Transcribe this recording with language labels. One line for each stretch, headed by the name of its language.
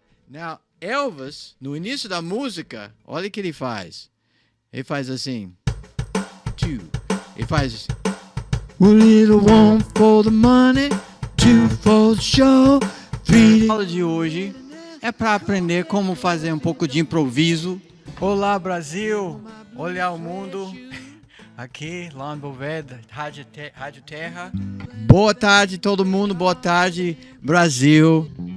Portuguese: Now, Elvis, no início da música, olha o que ele faz. Ele faz assim. Ele faz.
English: A little one for the money, two for the show,
Portuguese: A aula de hoje é para aprender como fazer um pouco de improviso. Olá, Brasil! Olhar o mundo. Aqui, lá em Boveda, Rádio Terra. Boa tarde, todo mundo. Boa tarde, Brasil.